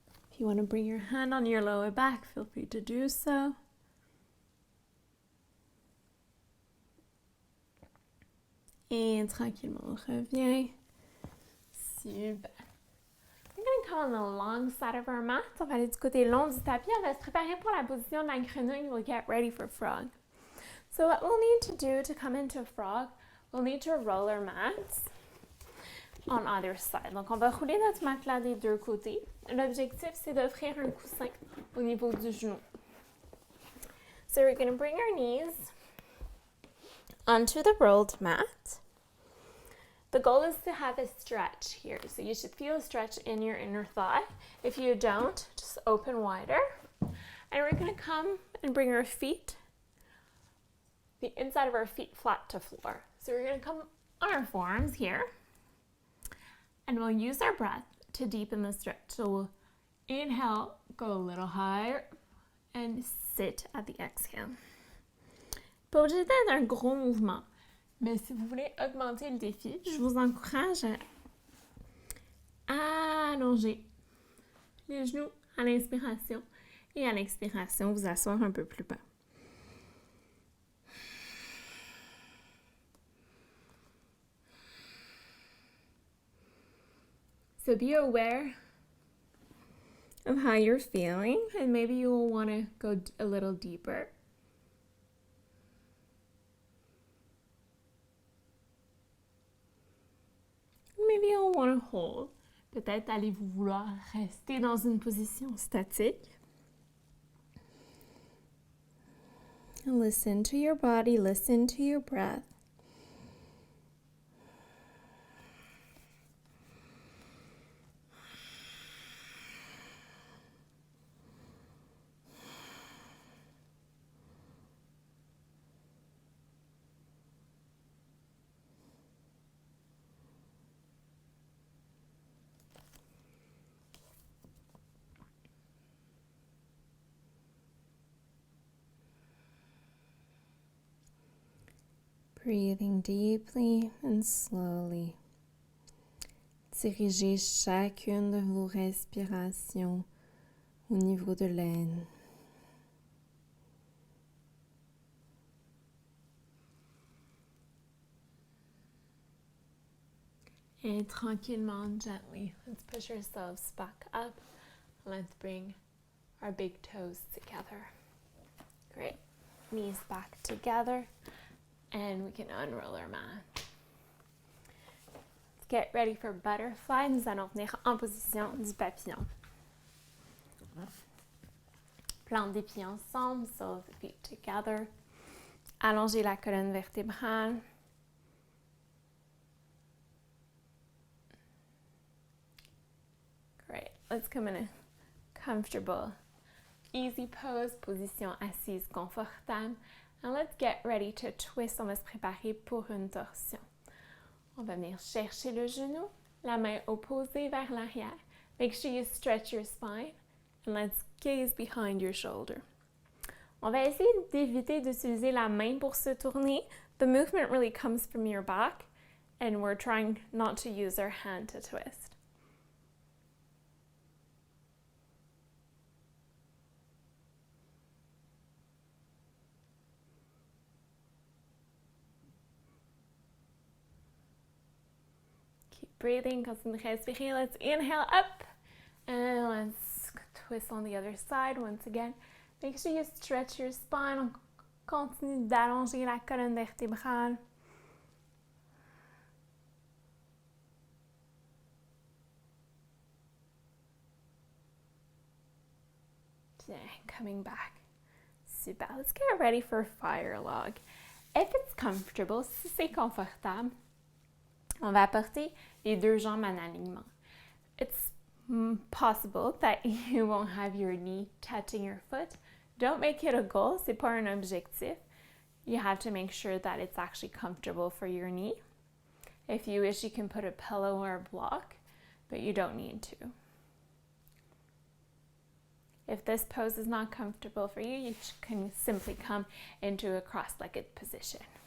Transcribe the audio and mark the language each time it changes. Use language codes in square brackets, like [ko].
[en] If you want to bring your hand on your lower back, feel free to do so. [fr] Et tranquillement, on revient. Super. [en] We're going to come on the long side of our mat. [fr] On va aller du côté long du tapis. On va se préparer pour la position de la grenouille. [en] We'll get ready for frog. So what we'll need to do to come into frog, we'll need to roll our mats. on either side. Donc, on va rouler notre matelas des deux côtés. L'objectif, c'est d'offrir un coussin au niveau du genou. So we're going to bring our knees onto the rolled mat. The goal is to have a stretch here. So you should feel a stretch in your inner thigh. If you don't, just open wider. And we're going to come and bring our feet, the inside of our feet flat to floor. So we're going to come on our forearms here. And we'll use our breath to deepen the stretch. So we'll inhale, go a little higher, and sit at the exhale. [fr] Pas obligé d'être un gros mouvement. Mais si vous voulez augmenter le défi, je vous encourage à allonger les genoux à l'inspiration et à l'expiration, vous asseoir un peu plus bas. [en] So be aware of how you're feeling, and maybe you will want to go a little deeper. Maybe you'll want to hold. Peut-être allez-vous vouloir rester dans une position statique. And listen to your body, listen to your breath. Breathing deeply and slowly. [fr] Dirigez chacune de vos respirations au niveau de l'aine. [en] And tranquillement, gently, let's push ourselves back up. Let's bring our big toes together. Great. Knees back together. And we can unroll our mat. Let's get ready for butterfly. [fr] Nous allons venir en position du papillon. Plante des pieds ensemble, [en] soles of the feet together. [fr] Allongez la colonne vertébrale. [en] Great. Let's come in a comfortable, easy pose, [fr] position assise confortable. [en] And let's get ready to twist. [fr] On va se préparer pour une torsion. On va venir chercher le genou, la main opposée vers l'arrière. [en] Make sure you stretch your spine. And let's gaze behind your shoulder. [fr] On va essayer d'éviter d'utiliser la main pour se tourner. [en] The movement really comes from your back. And we're trying not to use our hand to twist. Breathing, [fr] continue de respirer. [en] Let's inhale up and let's twist on the other side once again. Make sure you stretch your spine. [fr] On continue d'allonger la colonne vertébrale. [en] Bien, coming back. Super. Let's get ready for fire log. If it's comfortable, [fr] si c'est confortable, on va apporter les deux jambes en alignement. [en] It's possible that you won't have your knee touching your foot. Don't make it a goal, [fr] c'est pas un objectif. [en] You have to make sure that it's actually comfortable for your knee. If you wish, you can put a pillow or a block, but you don't need to. If this pose is not comfortable for you, you can simply come into a cross-legged position.